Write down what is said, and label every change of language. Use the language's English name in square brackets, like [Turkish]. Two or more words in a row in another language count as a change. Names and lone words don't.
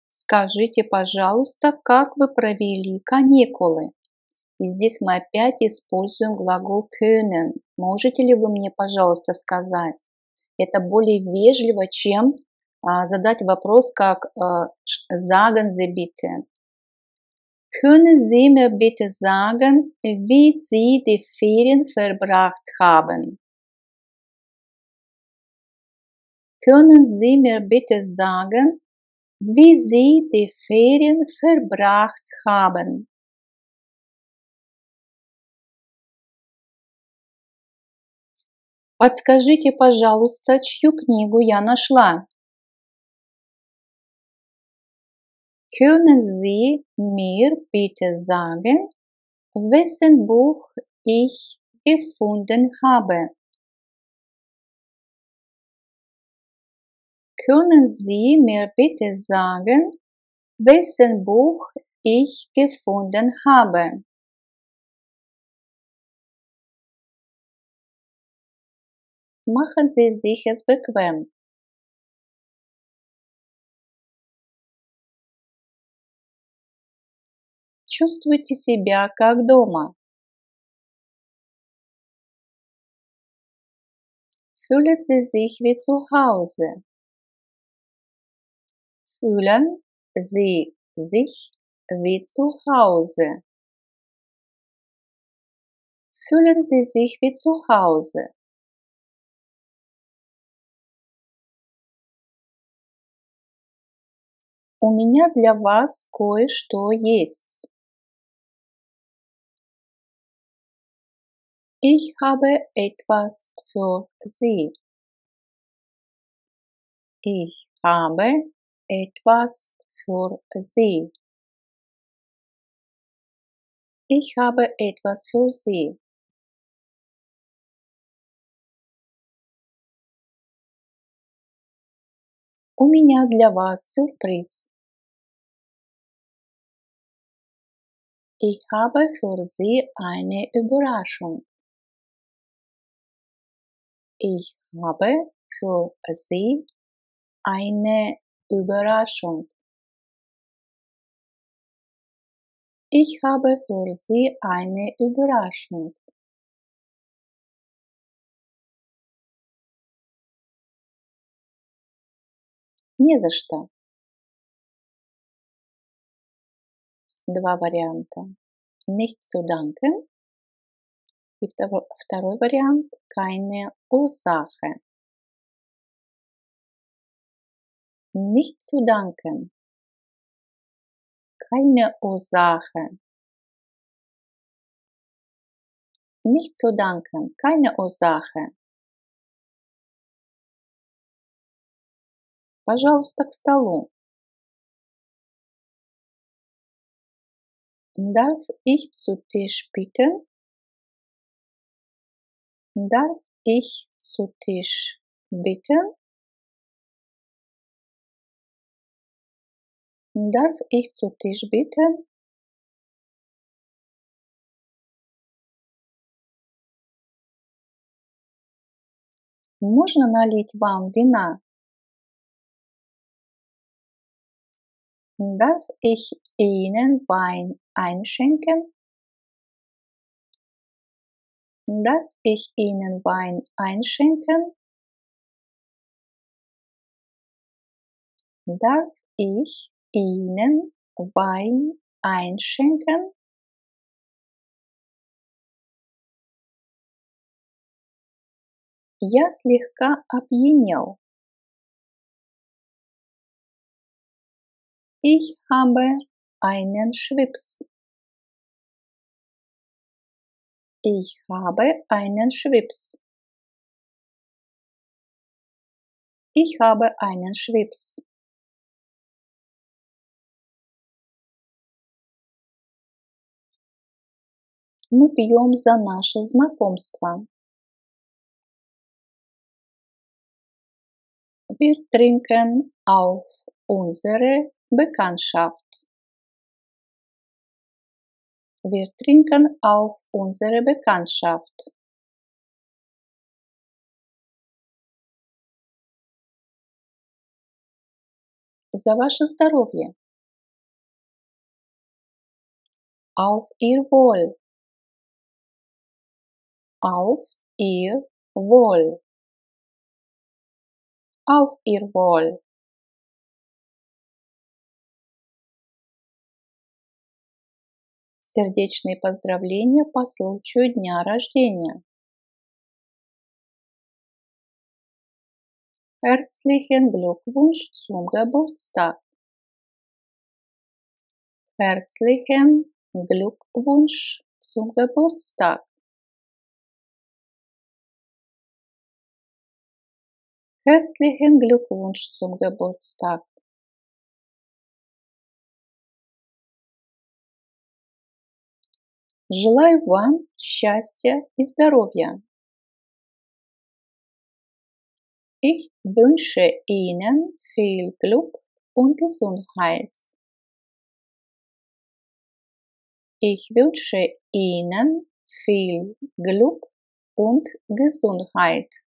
[Russian] Скажите, пожалуйста, как вы провели каникулы? И здесь мы опять используем глагол können. Можете ли вы мне, пожалуйста, сказать? Это более вежливо, чем задать вопрос, как [German] sagen Sie bitte. Können Sie mir bitte sagen, wie Sie die Ferien verbracht haben? Können Sie mir bitte sagen, wie Sie die Ferien verbracht haben? [Russian] Подскажите, пожалуйста, чью книгу я нашла? [German] Können Sie mir bitte sagen, wessen Buch ich gefunden habe? Können Sie mir bitte sagen, wessen Buch ich gefunden habe? Machen Sie sich es bequem. [Russian] Чувствуйте себя как дома. [German] Fühlen Sie sich wie zu Hause. Fühlen Sie sich wie zu Hause. Fühlen Sie sich wie zu Hause. [Russian] У меня для вас кое-что есть. [German] Ich habe etwas für Sie. Ich habe etwas für Sie. Ich habe etwas für Sie. [Russian] У меня для вас сюрприз. [German] Ich habe für Sie eine Überraschung. Ich habe für Sie eine Überraschung. Ich habe für Sie eine Überraschung. [Russian] Не за что. Два варианта. [German] Nicht zu danken. [Russian] И второй вариант. [German] Keine Ursache. Nicht zu danken. Keine Ursache. Nicht zu danken. Keine Ursache. [Russian] Пожалуйста, к столу. [German] Darf ich zu Tisch bitten? Darf ich zu Tisch bitten? Darf ich zu Tisch bitten? [Russian] Можно налить вам вина? [German] Darf ich Ihnen Wein einschenken? Darf ich Ihnen Wein einschenken? Darf ich Ihnen Wein einschenken? [Russian] Я слегка опьянел. [German] Ich habe einen Schwips. Ich habe einen Schwips. Ich habe einen Schwips. [Russian] Мы пьем за наше знакомство. [German] Wir trinken auf unsere Bekanntschaft. Wir trinken auf unsere Bekanntschaft. [Russian] За ваше здоровье. [German] Auf ihr Wohl. Auf ihr Wohl. Auf ihr Wohl. [Russian] Сердечные поздравления по случаю дня рождения. [German] Herzlichen Glückwunsch zum Geburtstag. Herzlichen Glückwunsch zum Geburtstag. Herzlichen Glückwunsch zum Geburtstag. [Russian] Желаю вам счастья и здоровья. [German] Ich wünsche Ihnen viel Glück und Gesundheit. Ich wünsche Ihnen viel Glück und Gesundheit.